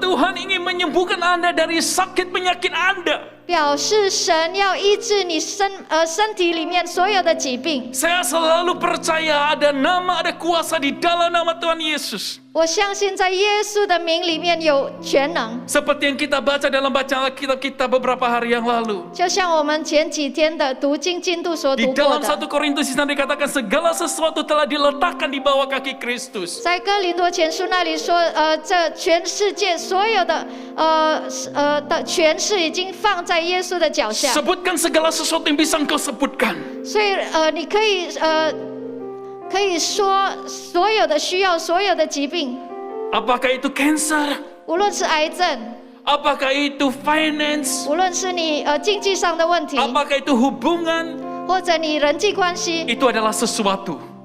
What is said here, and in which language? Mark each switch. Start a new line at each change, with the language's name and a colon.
Indonesian: Tuhan ingin menyembuhkan Anda dari sakit penyakit Anda.
Chinese: 表示神要医治你身体里面所有的疾病。
Indonesian: Saya selalu percaya ada nama, ada kuasa di dalam nama Tuhan Yesus.
Chinese: 我相信在耶稣的名里面有全能，
Indonesian: Seperti yang kita baca dalam bacaan Alkitab kita beberapa hari yang lalu.
Chinese: 就像我们前几天的读经进度所
Indonesian: Di
Chinese: 读过
Indonesian: dalam
Chinese: 的。
Indonesian: 1 Korintus di sana dikatakan segala sesuatu telah diletakkan di bawah kaki Kristus.
Chinese: 在哥林多前书那里说，这全世界所有的的权势已经放在耶稣的脚下，
Indonesian: Sebutkan segala sesuatu yang bisa engkau sebutkan.
Chinese: 所以你可以可以说所有的需要，所有的疾病，
Indonesian: apakah itu cancer,
Chinese: 无论是癌症，
Indonesian: apakah itu finance,
Chinese: 无论是你经济上的问题，
Indonesian: apakah itu hubungan,
Chinese: 或者你人际关系，
Indonesian: itu adalah sesuatu.